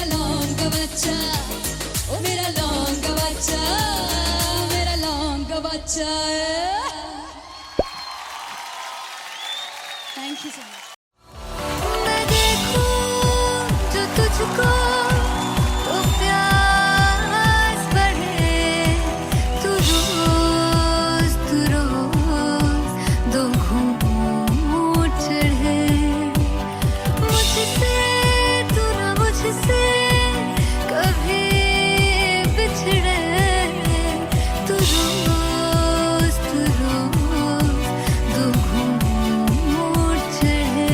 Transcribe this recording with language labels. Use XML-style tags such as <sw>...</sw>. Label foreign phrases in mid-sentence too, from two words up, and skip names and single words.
<pa>ਲੌਂਗ ਗਵਾਚਾ ਓ ਮੇਰਾ ਲੌਂਗ ਗਵਾਚਾ ਮੇਰਾ ਲੌਂਗ ਗਵਾਚਾ मेरा लौंग गवाचा</pa> <en>thank you so much</en> <hi>मैं देखूं जो तुझको तो प्यास बढ़े तू रोज दो घूंट चढ़े मुझसे तू ना मुझसे कभी बिछड़े तू रोज दो घूंट चढ़े</hi>